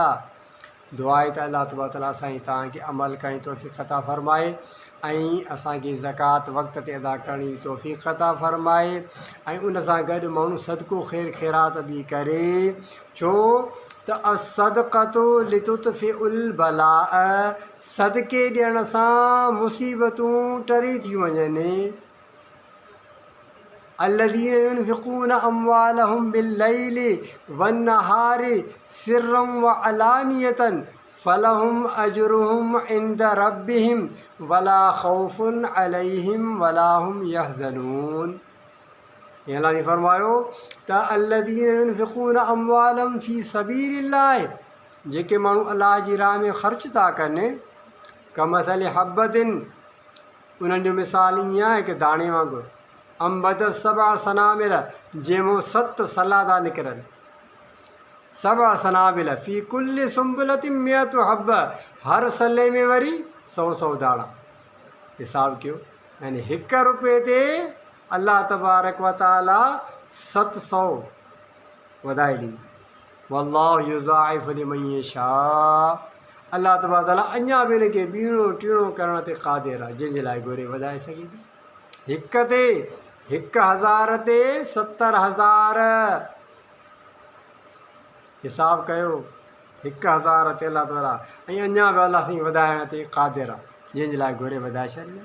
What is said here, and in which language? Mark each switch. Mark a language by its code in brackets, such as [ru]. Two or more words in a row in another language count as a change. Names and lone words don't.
[sd] दुआ आहे त [ar] الله تبارك وتعالى [sd] असांजी तव्हांखे अमल करण जी तौफ़ीक़ अता फ़रमाए ऐं असांखे ज़कात वक़्त ते अदा करण जी तौफ़ीक़ अता फ़रमाए। ऐं उन सां गॾु माण्हू सदको ख़ैर ख़ैरात बि करे, छो त [ar] الصدقة لتطفئ البلاء, [sd] सदके ॾियण सां मुसीबतूं टरी थी वञनि। [ar] الذين ينفقون أموالهم بالليل والنهار سرا وعلانية فلهم أجرهم عند ربهم ولا خوف عليهم ولا هم يحزنون। [sd] ये अल्लाह ने फरमायो त [ar] الذين ينفقون أموالهم في سبيل الله, [sd] जेके माण्हू अलाह जी राह में ख़र्च था कनि, [ar] كمثل حبة, [sd] उन्हनि जो मिसाल ईअं आहे कि दाणे वांगुरु, [ar] أنبتت سبع سنابل, [sd] जंहिंमो 7 सला था निकिरनि, [ar] سبع سنابل في كل سنبلة مائة حبة, [sd] हर सले में वरी 100 दाणा। हिसाब कयो, यानी 1 रुपए ते [ar] الله تبارك وتعالى [sd] 700 वधाए ॾींदो। [ar] والله يضاعف لمن يشاء, الله تبارك وتعالى [sd] अञा बि हिनखे ॿीणो टीणो करण ते क़ादिर आहे, जंहिंजे लाइ घुरे वधाए सघे थो। 1 ते 1000 ते 70,000, हिसाब कयो, 1000 ते अल्लाह ताला, ऐं अञा बि अल्लाह साईं वधाइण ते क़ादिर आहे, जंहिंजे लाइ घुरे वधाए छॾियो।